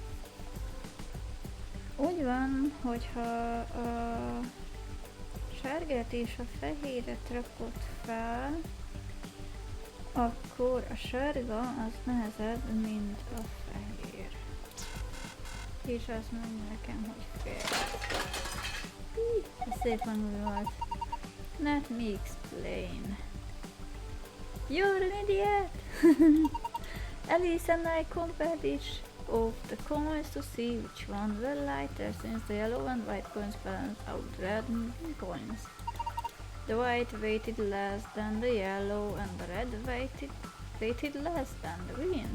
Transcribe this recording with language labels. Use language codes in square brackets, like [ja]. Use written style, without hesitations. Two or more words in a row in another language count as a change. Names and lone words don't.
[hu] Úgy van, hogyha a sárgát és a fehéret rakod fel, akkor a sárga az nehezebb, mint a fehér. És azt mondja nekem, hogy fél. Ez szép hangú volt. [en] Let me explain. You're an idiot! Alice and I compared each of the coins to see which one were lighter, since the yellow and white coins balance out red coins. The white weighted less than the yellow and the red weighted less than the green.